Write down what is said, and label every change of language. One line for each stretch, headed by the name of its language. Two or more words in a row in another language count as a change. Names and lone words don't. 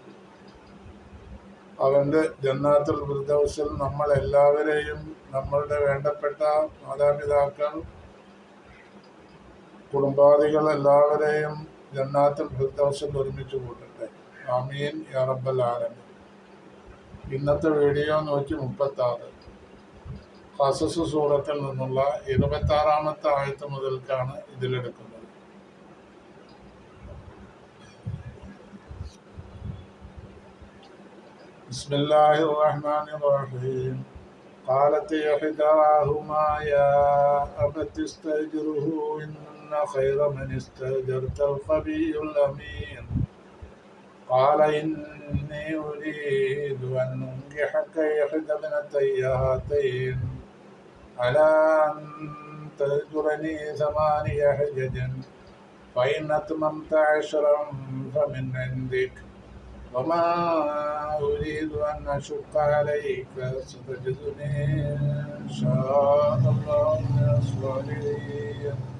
Malayalam: അവൻ്റെ ജന്നാത്തുൽ ഫിർദൗസിൽ നമ്മൾ എല്ലാവരെയും, നമ്മളുടെ വേണ്ടപ്പെട്ട മാതാപിതാക്കൾ, കുടുംബാദികൾ എല്ലാവരെയും ജന്നാത്തുൽ ഫിർദൗസിൽ ഒരുമിച്ച് കൂട്ടട്ടെ.
Arabic: آمين يا رب العالمين.
Malayalam: ഇന്നത്തെ വീഡിയോ 136 ഖസസ് സൂറത്തിൽ നിന്നുള്ള 26-ാമത്തെ ആയത്ത് മുതൽക്കാണ് ഇതിലെടുക്കുന്നത്.
Arabic: بسم الله الرحمن الرحيم قالت إحداهما يا أبت استأجره إن خير من استأجرت القوي الأمين قال إني أريد أن أنكحك إحدى ابنتي هاتين على أن تأجرني 8 حجج فإن أتممت 10 فمن عندك وما أريد أن أشق عليك ستجدني إن شاء الله من الصالحين.